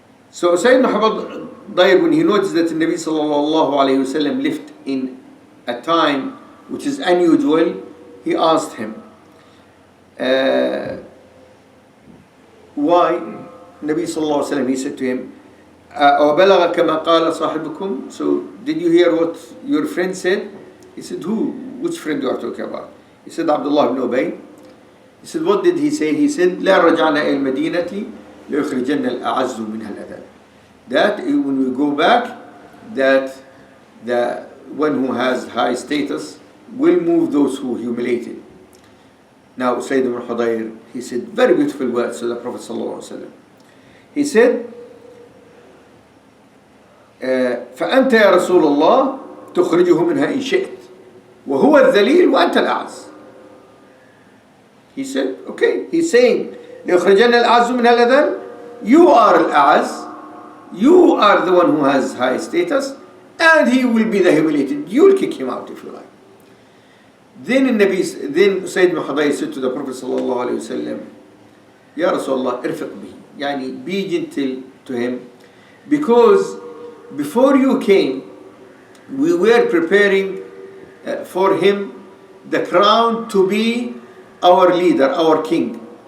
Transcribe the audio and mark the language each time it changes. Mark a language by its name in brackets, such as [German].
[English] So Sayyidina Hudayr, when he noticed that the Nabi sallallahu alayhi wasallam left in a time which is unusual, he asked him, why? Nabi sallallahu alayhi wasallam, he said to him, [Arabic] أَوَبَلَغَ كَمَا قَالَ صَاحِبُكُمْ. [English] So did you hear what your friend said? He said, who? Which friend you are talking about? He said, Abdullah ibn Ubay. He said, what did he say? He said, [Arabic] لا رجعنا إلى المدينة ليخرجن الأعز منها الأذل. [English] That when we go back, that the one who has high status will move those who humiliated. Now Sayyid ibn Hudayr, he said very beautiful words to the Prophet sallallahu alaihi wasallam. He said, [Arabic] فأنت يا رسول الله تخرجه منها إن شئت وهو الذليل وأنت الأعز. [English] He said, okay. He's saying, [Arabic] لِيُخْرِجَنَّ الْأَعَزُّ مِنْهَا الْأَذَلَّ. [English] You are al-A'az. You are the one who has high status, and he will be the humiliated. You'll kick him out if you like. Then Sayyid Muhammad said to the Prophet sallallahu alaihi wasallam, [Arabic] Ya Rasulullah, irfiq bihi. [English] Yani, be gentle to him, because before you came, we were preparing for him the crown to be our leader, our king.